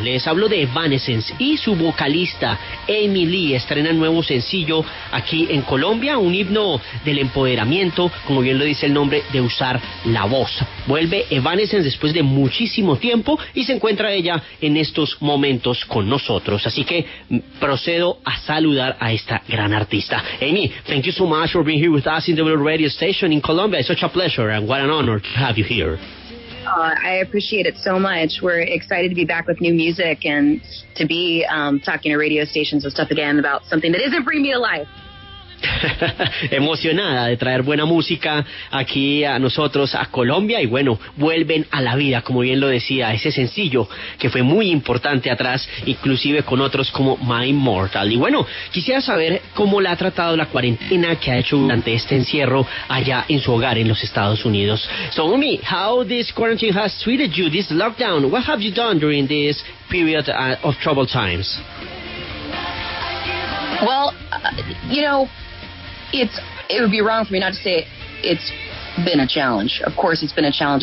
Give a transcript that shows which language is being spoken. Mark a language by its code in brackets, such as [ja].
[es] Les hablo de Evanescense y su vocalista Amy Lee estrena nuevo sencillo aquí en Colombia, un himno del empoderamiento, como bien lo dice el nombre, de usar la voz. Vuelve Evanescense después de muchísimo tiempo y se encuentra ella en estos momentos con nosotros. Así que procedo a saludar a esta gran artista. [en] Amy, thank you so much for being here with us in the W Radio station in Colombia. It's such a pleasure and what an honor to have you here. I appreciate it so much. We're excited to be back with new music and to be talking to radio stations and stuff again about something that isn't bringing me to life. [es] Emocionada de traer buena música aquí a nosotros, a Colombia, y bueno, vuelven a la vida, como bien lo decía, ese sencillo que fue muy importante atrás, inclusive con otros como My Immortal. Y bueno, quisiera saber cómo la ha tratado la cuarentena que ha hecho durante este encierro allá en su hogar en los Estados Unidos. [en] So, Umi, how this quarantine has treated you, this lockdown? What have you done during this period of troubled times? Well, you know, it would be wrong for me not to say it's been a challenge. Of course, it's been a challenge.